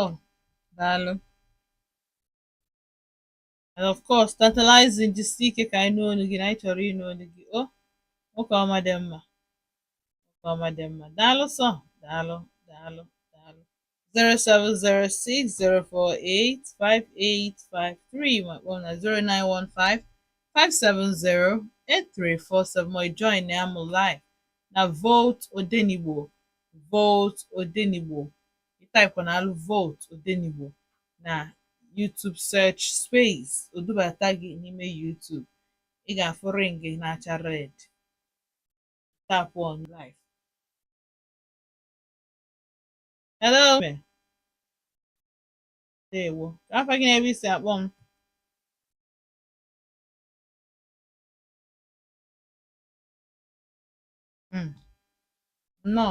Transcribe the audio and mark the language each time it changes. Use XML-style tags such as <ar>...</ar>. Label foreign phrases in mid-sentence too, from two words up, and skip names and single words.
<ig>Daalụ.</ig> <en>And of course, tantalizing</en> <ig>jisie ike ka anyị nụ olu gị na anyị chọrọ ịnụ olu gị. O, nwoke ọma dị mma. Nwoke ọma dị mma. Daalụ sọ. Daalụ. Daalụ. Daalụ. 07060485853 ma kpọọ na 09155708347 ma join na amụ live na Vote Odenigbo. Vote Odenigbo. Ịtaịpụ na alụ Vote Odenigbo na YouTube</ig> <en>search space</en> <ig>odubata gị n'ime YouTube. Ị ga-afụ ring na-acha red.</ig> <en>Tap on live. Hello.</en> <ig>Ndewo. Ka afa gị na-ebe isi akpọ m? Nnọọ.</ig>